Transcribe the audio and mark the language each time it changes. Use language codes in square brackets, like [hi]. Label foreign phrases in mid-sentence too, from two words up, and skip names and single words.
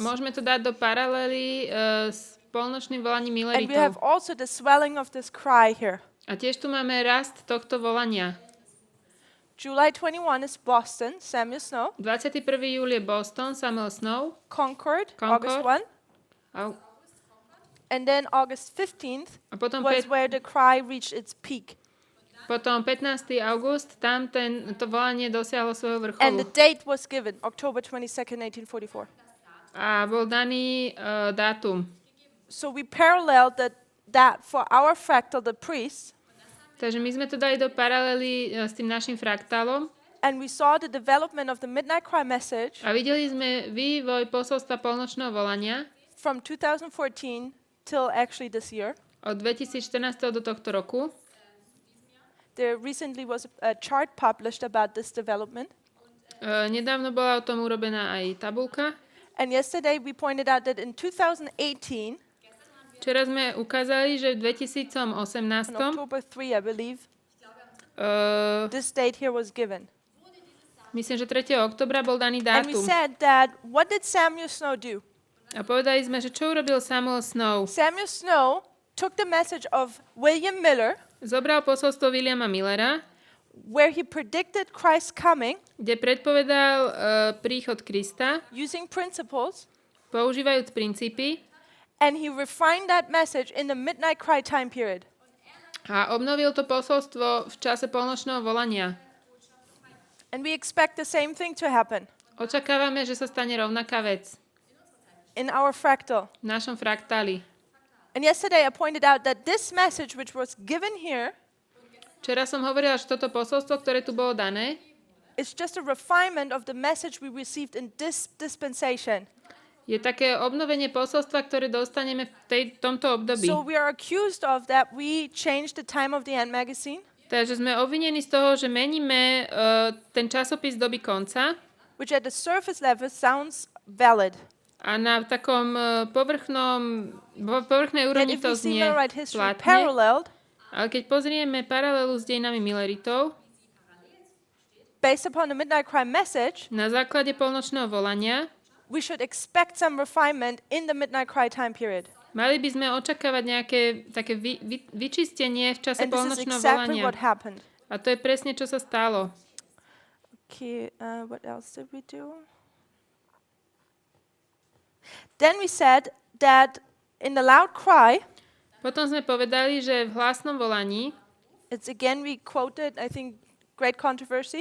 [sk] Môžeme to dať do paralely s polnočným volaním [en] And we have [sk] Milleritov. [en] also the swelling of this cry here. [sk] A tiež tu máme rast tohto volania. [en] July 21 is Boston, Samuel Snow. [sk] 21. júl je Boston, Samuel Snow. Concord, Concord. [en] August 1. [sk] A, [en] And then August 15th [sk] a potom, [en] was where the cry reached its peak. [sk] potom 15. august, tam to volanie dosiahlo svojho [en] And the [sk] vrcholu. [en] date was given, October 22nd, 1844. [sk] A bol daný dátum. [en] So we paralleled that for our fractal, the priests, [sk] Takže my sme to dali do paralely s tým našim fraktálom [en] and we saw the development of the midnight cry message [sk] a videli sme vývoj posolstva polnočného volania [en] from 2014 till actually this year. [sk] od 2014. do tohto roku. [en] There recently was a chart published about this development. [sk] Nedávno bola o tom urobená aj tabulka. [en] And yesterday we pointed out that in 2018, [sk] Včera sme ukázali, že v [en] on 2018 October 3, I believe, uh, this date here was given. [sk] myslím, že 3. oktobra bol daný [en] And we [sk] dátum. [en] said that, what did Samuel Snow do? [sk] A povedali sme, že čo urobil Samuel Snow? [en] Samuel Snow took the message of William Miller, [sk] Zobral posolstvo Williama Millera, [en] where he predicted Christ's coming [sk] kde predpovedal príchod Krista, [en] using principles, [sk] používajúc princípy [en] and he refined that message in the midnight cry time period. [sk] a obnovil to posolstvo v čase polnočného volania. [en] And we expect the same thing to happen [sk] Očakávame, že sa stane rovnaká vec [en] in our fractal. [sk] v našom fraktáli. [en] And yesterday I pointed out that this message, which was given here, [sk] Včera som hovorila, že toto posolstvo, ktoré tu bolo dané, [en] is just a refinement of the message we received in this dispensation. [sk] je také obnovenie posolstva, ktoré dostaneme v tomto období. [en] So we are accused of that we changed the time of the end magazine, [sk] Takže sme obvinení z toho, že meníme ten časopis doby konca [en] which at the surface level sounds valid. [sk] a na takom povrchnej [en] Yet [sk] úrovni [en] if [sk] to [en] we see [sk] znie [en] Millerite history [sk] platne. [en] paralleled, [sk] Ale keď pozrieme paralelu s dejinami Milleritov, [en] based upon the midnight cry message, [sk] na základe polnočného volania, [en] we should expect some refinement in the midnight cry time period. [sk] mali by sme očakávať nejaké také vyčistenie v čase [en] And this is [sk] polnočného [en] exactly [sk] volania. [en] what happened. [sk] A to je presne, čo sa stalo. [en] Okay, what else did we do? Then we said that in the loud cry, [sk] Potom sme povedali, že v hlasnom volaní, [en] it's again we quoted, I think, great controversy,